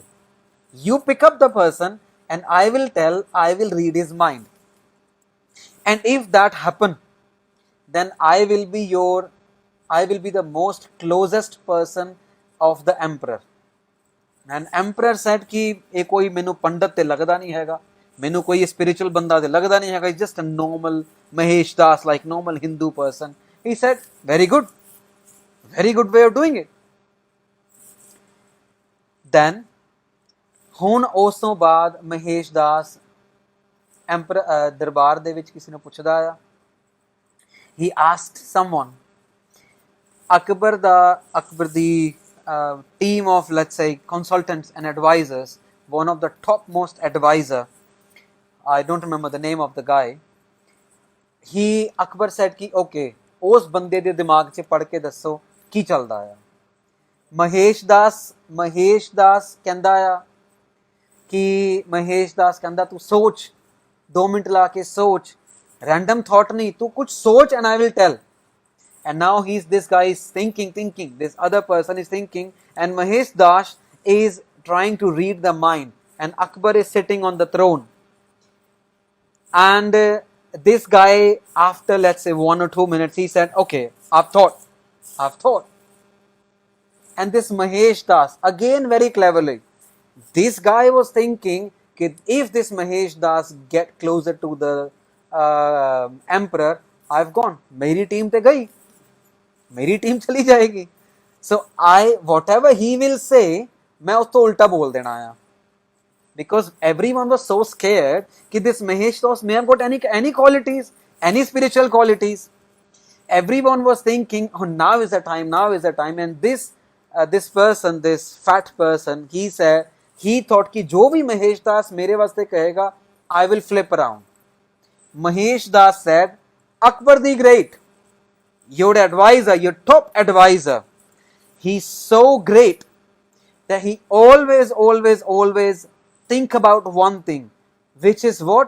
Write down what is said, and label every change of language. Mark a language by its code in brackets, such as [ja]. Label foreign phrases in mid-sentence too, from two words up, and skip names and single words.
[en] You pick up the person and I will read his mind. And if that happen, then I will be the most closest person of the emperor. And emperor said [pa] ਕਿ ਇਹ ਕੋਈ ਮੈਨੂੰ ਪੰਡਿਤ ਤੇ ਲਗਦਾ ਨਹੀਂ ਹੈਗਾ, ਮੈਨੂੰ ਕੋਈ spiritual ਬੰਦਾ ਤੇ ਲਗਦਾ ਨਹੀਂ ਹੈਗਾ, [en] just a normal Mahesh Das, like normal Hindu person. He said, very good way of doing it. [pa] Then ਹੁਣ ਉਸ ਤੋਂ ਬਾਅਦ Mahesh Das emperor ਦਰਬਾਰ ਦੇ ਵਿੱਚ ਕਿਸੇ ਨੂੰ ਪੁੱਛਦਾ ਆ. [en] He asked someone. Akbar the team of, let's say, consultants and advisors, one of the topmost advisor, I don't remember the name of the guy. [pa] Akbar said ਕਿ okay, ਉਸ ਬੰਦੇ ਦੇ ਦਿਮਾਗ ਚ ਪੜ੍ਹ ਕੇ ਦੱਸੋ ਕੀ ਚੱਲਦਾ ਆ. Mahesh Das ਕਹਿੰਦਾ ਆ ਕਿ Mahesh Das ਕਹਿੰਦਾ ਤੂੰ ਸੋਚ, 2 ਮਿੰਟ ਲਾ ਕੇ ਸੋਚ, [en] random thought [pa] ਨਹੀਂ, ਤੂੰ ਕੁਛ ਸੋਚ [en] and I will tell. And now this guy is thinking, this other person is thinking, and Mahesh Das is trying to read the mind, and Akbar is sitting on the throne. And this guy, after let's say 1 or 2 minutes, he said, okay, I've thought. And this Mahesh Das, again very cleverly, this guy was thinking, if this Mahesh Das get closer to the emperor, I've gone, [pa] ਮੇਰੀ ਟੀਮ ਤੇ ਗਈ, ਮੇਰੀ ਟੀਮ ਚਲੀ ਜਾਏਗੀ. [en] So whatever he will say, [hi] मैं उसको उल्टा बोल देना आया. [en] Because everyone was so scared कि this Mahesh Das may have got any qualities, any spiritual qualities. Everyone was thinking, oh, now is the time. And this person, this fat person, he thought [hi] कि जो भी Mahesh Das मेरे वास्ते कहेगा, [en] I will flip around. Mahesh Das said, Akbar the Great, your advisor, your top advisor, he's so great that he always think about one thing, which is what?